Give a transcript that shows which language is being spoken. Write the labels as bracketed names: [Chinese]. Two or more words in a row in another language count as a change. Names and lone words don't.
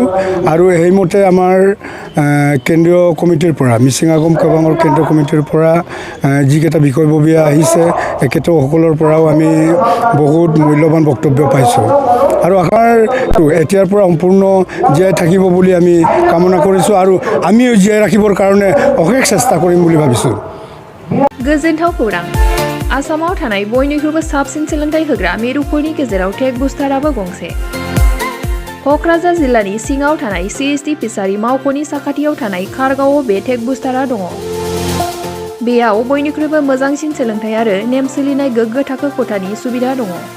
[Assamese] আৰু সেইমতে আমাৰ কেন্দ্ৰীয় কমিটিৰ পৰা মিচিং আগম খেবাঙৰ কেন্দ্ৰীয় কমিটিৰ পৰা যিকেইটা বিষয়ববীয়া আহিছে এখেতসকলৰ পৰাও আমি বহুত মূল্যৱান বক্তব্য পাইছোঁ। আৰু আমাৰ এতিয়াৰ পৰা সম্পূৰ্ণ জীয়াই থাকিব বুলি আমি কামনা কৰিছোঁ আৰু আমিও জীয়াই ৰাখিবৰ কাৰণে অশেষ চেষ্টা কৰিম বুলি ভাবিছোঁ। [Bodo] गोजोनथाव खौरां आसामाव थानाय बयनिख्रुइबो साबसिन सोलोंथाइ होग्रा मिरुफोरनि गेजेराव [English] tech booster [Bodo] गंसे। क'क्राझार जिल्लानि सिङाव थानाय CST फिसारि मावख'नि साखाथियाव थानाय खारगावआव बे [English] tech booster [Bodo] दङ। बेयाव बयनिख्रुइबो मोजांसिन सोलोंथाइ आरो नेम सोलिनाय गोग्गो थाखो खथानि सुबिदा दङ।